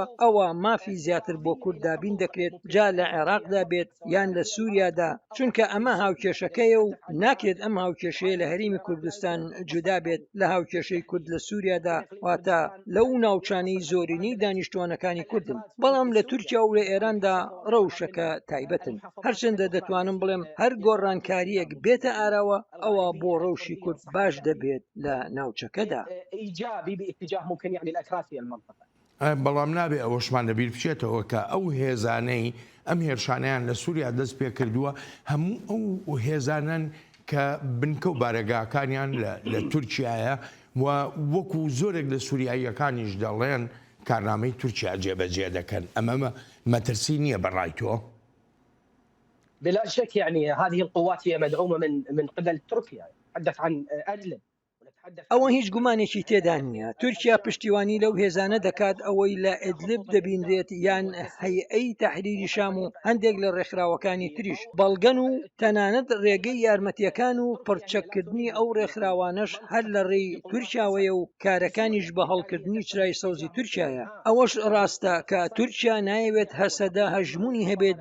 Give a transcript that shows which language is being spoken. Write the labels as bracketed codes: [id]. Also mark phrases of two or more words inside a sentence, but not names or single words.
[ckb] ئەوە مافی زیاتر بۆ کورد دابین دەکرێت جا لە عێراقدا بێت یان لە سووریادا چونکە ئەمە هاوکێشەکەیە و ناکرێت ئەم هاوکێشەیە لە هەرێمی کوردستان جودا بێت لە هاوکێشەی کورد لە سووریادا واتە لەو ناوچانەی زۆرینەی دانیشتوانەکانی کوردن بەڵام لە تورکیا و لە ئێراندا ڕەوشەکە تایبەتن هەرچەندە دەتوانم بڵێم هەر گۆڕانکاریەک بێتە ئاراوە ئەوە بۆ ڕەوشی کورد باش دەبێت لە ناوچەکەدا [ar] إيجابي باتجاه ممكن يعني الأكراد في المنطقة [ckb] بەڵام نابێ ئەوەشمان لەبیر بچێتەوە کە ئەو هێزانەی ئەم هێرشانیان لە سووریا دەست پێ کردووە هەموو ئەو هێزانن کە بنکە و بارەگاکانیان لە تورکیایە و وەکو زۆرێک لە سووریاییەکانیش دەڵێن کارنامەی تورکیا جێبەجێ دەکەن ئەمە مەترسی نییە بەڕای تۆ؟ [ar] بلا شك يعني هذه القوات هي مدعومة من قبل تركيا نتحدث عن أدلب [ckb] ئەوە هیچ گومانێکی تێدا نییە تورکیا پشتیوانی لەو هێزانە دەکات ئەوەی لە ئیدلب دەبینرێت یان هەیئەی تەحریری شام و هەندێک لە ڕێکخراوەکانی تریش بەڵگەن و تەنانەت ڕێگەی یارمەتیەکان و پڕچەکردنی ئەو ڕێکخراوانەش هەر لە ڕێی تورکیاوەیە و کارەکانیش بە هەڵکردنی چرای سەوزی تورکیایە ئەوەش ڕاستە کە تورکیا نایەوێت هەسەدە هەژمونی هەبێت